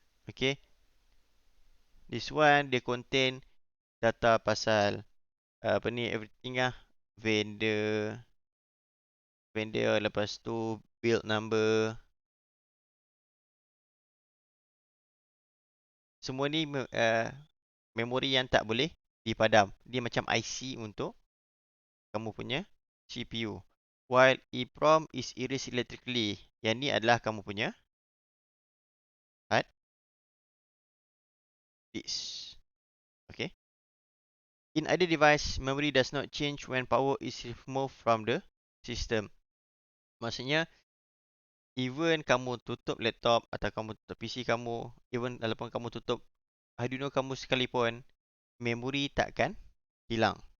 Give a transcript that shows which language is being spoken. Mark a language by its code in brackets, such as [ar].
[en] Okay, this one [ms] dia contain data pasal apa ni, everything lah, vendor, lepas tu build number. Semua ni memori yang tak boleh dipadam. Dia macam IC untuk kamu punya CPU. [en] While EEPROM is erased electrically. [ms] Yang ni adalah kamu punya hard disk. Okay. [en] In other device, memory does not change when power is removed from the system. [ms] Maksudnya, even kamu tutup laptop atau kamu tutup PC kamu, even walaupun kamu tutup Arduino kamu sekalipun, memori takkan hilang.